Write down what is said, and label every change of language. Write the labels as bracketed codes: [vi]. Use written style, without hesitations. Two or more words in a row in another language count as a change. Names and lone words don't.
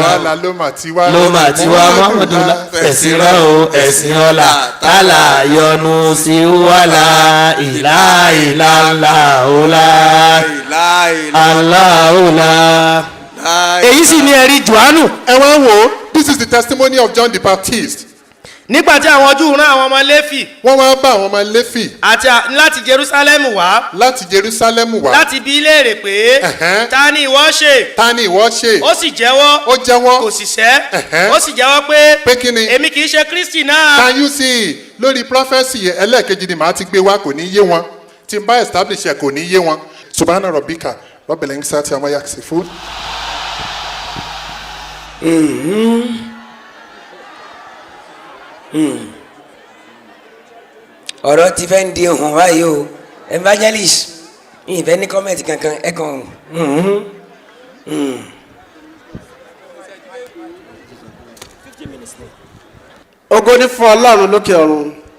[yo] wàhálà ló mà ti wá. Muhammadu fẹ̀sìn rán o ẹ̀sìn ọ̀la tálà yọ́nú sí wàhálà ìlà aláhùlà. èyí sì ni ẹ̀rí Jòhánù. ẹ wá wò ó [en] this is the testimony of John the Baptist. [yo] nígbà tí àwọn Júù rán àwọn ọmọ Léfì. wọ́n wá bá àwọn ọmọ Léfì. àti láti Jerúsálẹ́mù wá. láti Jerúsálẹ́mù wá. láti bi í léèrè pé ta ni ìwọ ṣe. ta ni ìwọ ṣe. ó sì jẹ́wọ́. ó jẹ́wọ́. kò sì sẹ́. ó sì jẹ́wọ́ pé. pé kí ni. èmi kì í ṣe Kristi náà. [en] can you see [yo] lórí prophesy ẹlẹ́ẹ̀kejì ni màá ti gbé wá kò ní yé wọn tí n bá establish ẹ̀ kò ní yé wọn. [ar] سبحان ربك رب العزة عما يصفون. [yo] ọ̀rọ̀ ti fẹ́ ń di ohun báyìí o evangelist ìfẹ́ ní kọ́mẹ̀tì kankan ẹ kàn. ògo ni fún Ọlọ́run lókè ọ̀run.